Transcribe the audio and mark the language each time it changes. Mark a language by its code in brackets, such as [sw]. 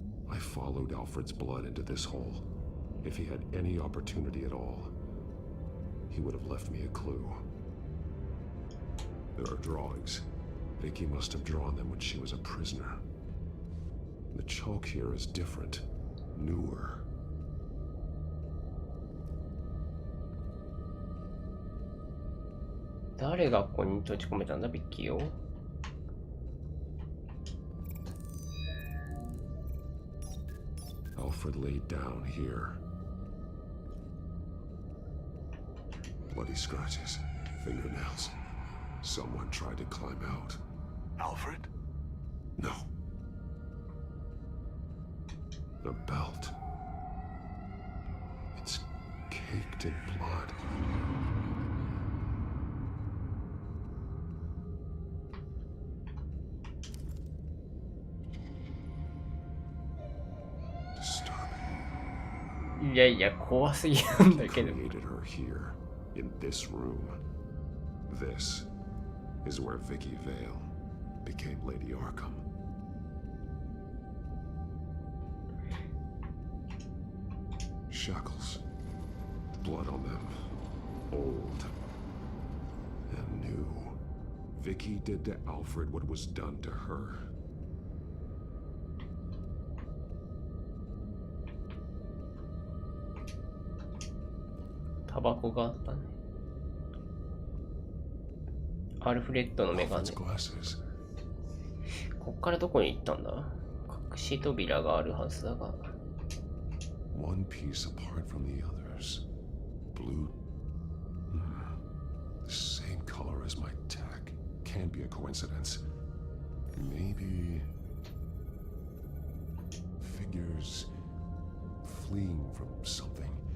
[en] I followed Alfred's blood into this hole. If he had any opportunity at all, he would have left me a clue. There are drawings. Vicky must have drawn them when she was a prisoner. The chalk here is different, newer. Who [ja] 誰がここに閉じ込めたんだ、ビッキーを。 [en] Alfred laid down here. Bloody scratches, fingernails. Someone tried to climb out. Alfred? No. The belt. It's caked in blood. [ja] いやいや、怖すぎなんだけど。 [en] Created her here, in this room. This is where Vicky Vale became Lady Arkham. Shackles, blood on them, old and new. Vicky did to Alfred what was done to her. [ja] Tobacco があったね。アルフレッドのメガネ。こっからどこに行ったんだ？隠し扉があるはずだが。 [en] One piece apart from the others. Blue. The same color as my tag. Can't be a coincidence. Maybe figures fleeing from something.